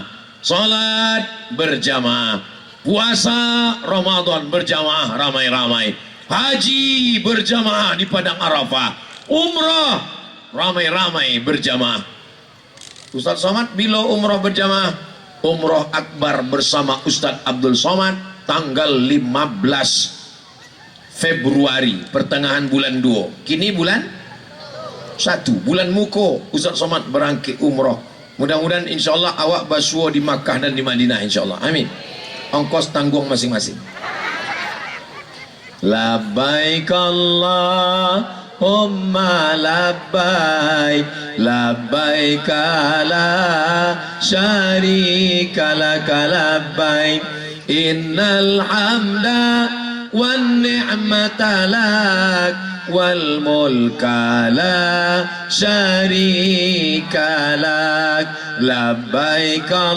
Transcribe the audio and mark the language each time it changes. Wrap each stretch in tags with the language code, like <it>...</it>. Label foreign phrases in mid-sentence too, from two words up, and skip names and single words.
<id>Salat berjamaah, puasa Ramadan berjamaah ramai-ramai, haji berjamaah di padang Arafah, umrah ramai-ramai berjamaah. Ustaz Somad bila umrah berjamaah, umrah akbar bersama Ustaz Abdul Somad tanggal 15 Februari, pertengahan bulan 2. Kini bulan 1, bulan Muko, Ustaz Somad berangkit umrah. Mudah-mudahan insyaAllah awak basuh di Makkah dan di Madinah insyaAllah, amin. Ongkos tanggung masing-masing.</id> <ar>لبيك اللهم لبيك، لبيك لا شريك لك لبيك، إن الحمد والنعمة لك والملك لا شريك لك، لبيك</ar>